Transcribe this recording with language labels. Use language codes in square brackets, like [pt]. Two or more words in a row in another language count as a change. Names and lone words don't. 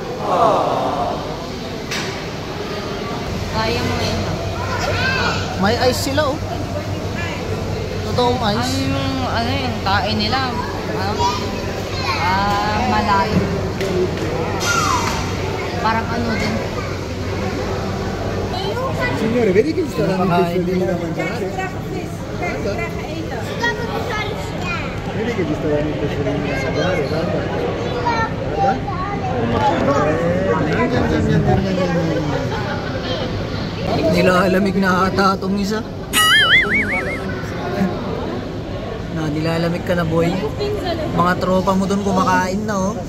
[tl] Kaya mo yun. May ice sila oh. Totoong ice. Ano yung kain nila? Malayo. Parang ano din. [it] Signore, vedi che gli sta dando i pesciolini da mangiare? Vedi che gli sta dando i pesciolini da mangiare? Guarda. [tl] Nilalamig na ata itong isa. Nilalamig ka na boy. Mga tropa mo dun kumakain na oh.